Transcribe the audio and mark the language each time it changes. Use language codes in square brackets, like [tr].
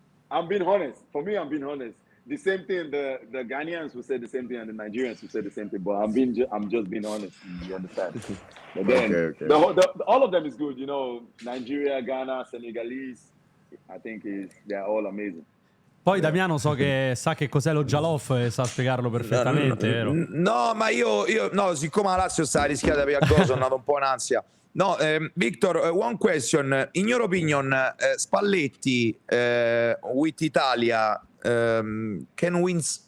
[en] I'm being honest. For me, I'm being honest. The same thing. The Ghanaians will say the same thing, and the Nigerians will say the same thing. But I'm just being honest. You understand? But then Okay. all of them is good. You know, Nigeria, Ghana, Senegalese. I think they're all amazing. [it] Poi Damiano so che sa che cos'è lo jollof e sa spiegarlo perfettamente, vero? No, ma io no, siccome la Lazio sta rischiata per Gol, sono andato un po' in ansia. [en] No, Victor, one question. In your opinion, Spalletti with Italia can win?